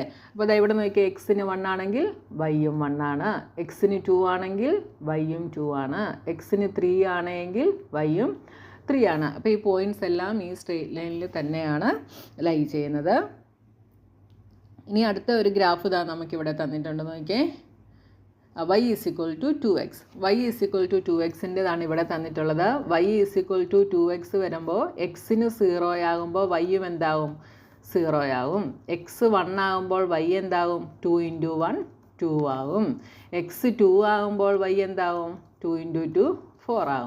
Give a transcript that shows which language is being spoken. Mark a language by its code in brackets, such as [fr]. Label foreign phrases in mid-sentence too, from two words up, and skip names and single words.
[ml] അപ്പോൾ അതാ ഇവിടെ നോക്കിയാൽ എക്സിന് 1 ആണെങ്കിൽ വൈയും 1 ആണ്, എക്സിന് 2 ആണെങ്കിൽ വൈയും 2 ആണ്, എക്സിന് 3 ആണെങ്കിൽ വൈയും 3 ആണ്. അപ്പോൾ ഈ പോയിൻറ്റ്സ് എല്ലാം ഈ [en] straight line [ml] തന്നെയാണ് ലൈ ചെയ്യുന്നത്. ഇനി അടുത്ത ഒരു ഗ്രാഫ് ഇതാ നമുക്കിവിടെ തന്നിട്ടുണ്ട്. നോക്കിയേ, y = 2x, y = 2x ഇവിടെ തന്നിട്ടുള്ളത്. y = 2x വരുമ്പോൾ എക്സിന് 0 ആകുമ്പോൾ വൈയും എന്താവും? 0 ആകും. എക്സ് 1 ആകുമ്പോൾ y എന്താകും? 2 × 1 2 ആകും. എക്സ് 2 ആകുമ്പോൾ y എന്താകും? 2 × 2 4 ആകും.